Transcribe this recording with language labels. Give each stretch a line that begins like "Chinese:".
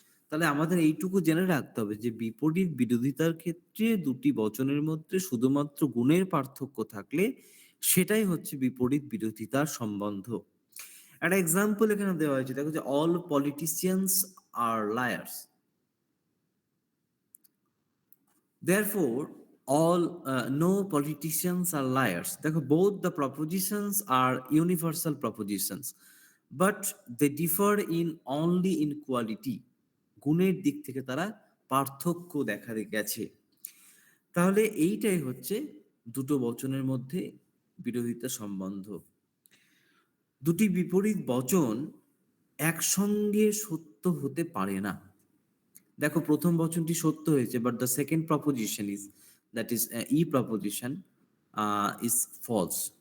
Bangla: তাহলে আমাদের এইটুকু জেনে রাখতে হবে যে বিপরীত বিরোধিতার ক্ষেত্রে দুটি বচনের মধ্যে শুধুমাত্র গুণের পার্থক্য থাকলে সেটাই হচ্ছে বিপরীত বিরোধিতার সম্বন্ধ। একটা এক্সাম্পল এখানে দেওয়া হয়েছে, দেখো যে
English: All politicians are liars, therefore all no politicians are liars. দেখো both the propositions are universal propositions but they differ in only in quality.
Bangla: গুণের দিক থেকে তারা পার্থক্য দেখা গেছে। তাহলে এইটাই হচ্ছে দুটো বচনের মধ্যে বিরোধিতা সম্বন্ধ। দুটি বিপরীত বচন একসঙ্গে সত্য হতে পারে না। দেখো প্রথম বচনটি সত্য হয়েছে,
English: But the second proposition is, that is E proposition, is false.